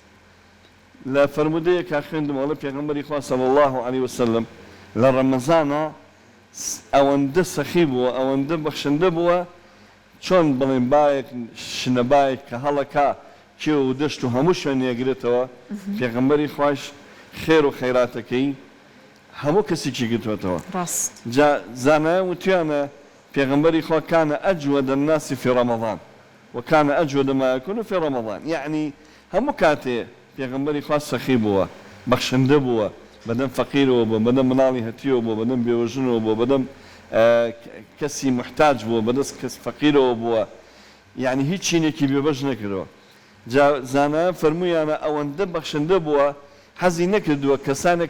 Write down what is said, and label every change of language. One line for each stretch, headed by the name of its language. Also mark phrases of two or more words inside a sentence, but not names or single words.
Central Kurdish: لە فەرمودەیەکا خوێندمەوە پێغەمبەری خوا
Arabic: صلی الله علیه وسلم
Central Kurdish: لە ڕەمەزانە ئەوەندە سەخی بووە ئەوەندە بەخشندە بووە چۆن بڵێن بایەک شنەبایەک کە هەڵەکا کێ و دەشت و هەموو شوێنێگرێتەوە پێغەمبەری خوش خێر و خەیراتەکەی هەموو کەسێکی گرتوێتەوە زانایە وتیانە پێغەمبەری خوا
Arabic: کانە ئەجوەدە الناس في رمضان وكان أجود ما يكون في رمضان
Central Kurdish: يعني هەموو کاتێ پێغەمبەری خوا سەخی بووە بەخشندە بووە بەدەم فەقیرەوە بوو بەدەم مناڵی هەتیەوە بوو بەدەم بێوەژنەوە بوو بەدەم کەسی محتاج بووە بەدەست کەس فەقیرەوە بووە یعنی هیچ چینێکی بێبەش نەکردەوە زانایە فەرموویانە ئەوەندە بەخشندە بووە حەزی نەکردووە کەسانێک